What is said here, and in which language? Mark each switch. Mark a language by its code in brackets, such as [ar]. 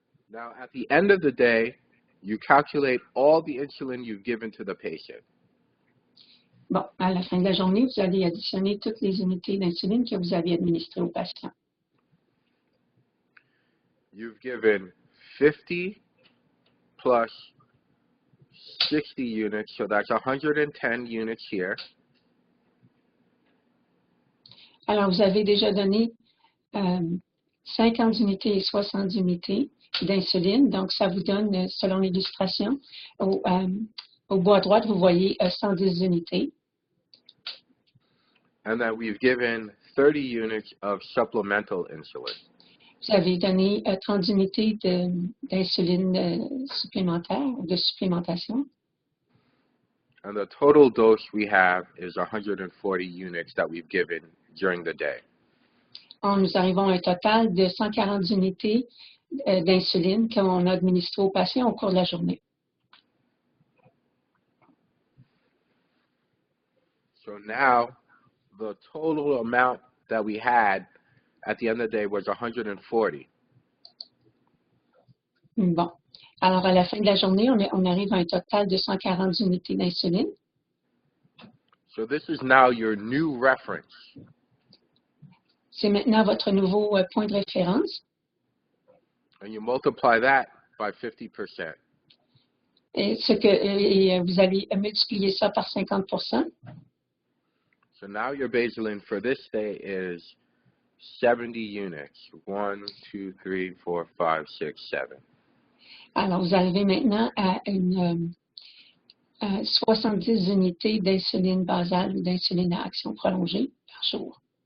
[en] Now, at the end of the day, you calculate all the insulin you've given to the patient. [fr] Bon, à la fin de la journée, vous allez additionner toutes les unités d'insuline que vous avez administrées au patient. [en] You've given 50 plus 60 units, so that's 110 units here. [fr] Alors, vous avez déjà donné 50 unités et 60 unités d'insuline. Donc, ça vous donne, selon l'illustration, au bout à droite, vous voyez 110 unités. [en] And then we've given 30 units of supplemental insulin. [fr] Vous avez donné 30 unités d'insuline supplémentaire, de supplémentation. [en] And the total dose we have is 140 units that we've given during the day. [fr] Nous arrivons à un total de 140 unités d'insuline qu'on a administré aux patients au cours de la journée. [en] So now, the total amount that we had at the end of the day was 140. [fr] Bon. Alors, à la fin de la journée, on arrive à un total de 140 unités d'insuline. [en] So this is now your new reference. [fr] C'est maintenant votre nouveau point de référence. [en] And you multiply that by 50%. [fr] Et vous allez multiplier ça par 50%. [en] So now your baseline for this day is 70 units. 1, 2, 3, 4, 5, 6, 7. [fr] Alors, vous arrivez maintenant à 70 unités d'insuline basale ou d'insuline à action prolongée par jour.